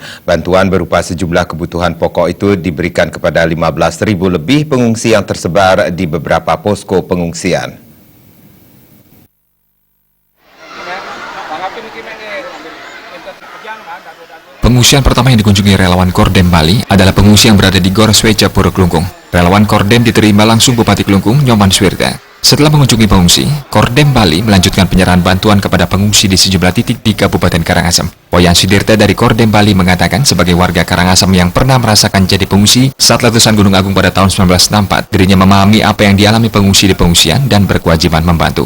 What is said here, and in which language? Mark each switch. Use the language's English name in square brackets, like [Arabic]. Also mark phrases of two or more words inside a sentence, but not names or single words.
[Indonesian] Bantuan berupa sejumlah kebutuhan pokok itu diberikan kepada 15.000 lebih pengungsi yang tersebar di beberapa posko pengungsian. Pengungsian pertama yang dikunjungi relawan Kordem Bali adalah pengungsi yang berada di Gor Sweja, Pura Kelungkung. Relawan Kordem diterima langsung Bupati Kelungkung, Nyoman Swirta. Setelah mengunjungi pengungsi, Kordem Bali melanjutkan penyerahan bantuan kepada pengungsi di sejumlah titik di Kabupaten Karangasem. Wayan Sudirta dari Kordem Bali mengatakan sebagai warga Karangasem yang pernah merasakan jadi pengungsi saat letusan Gunung Agung pada tahun 1964, dirinya memahami apa yang dialami pengungsi di pengungsian dan berkewajiban membantu.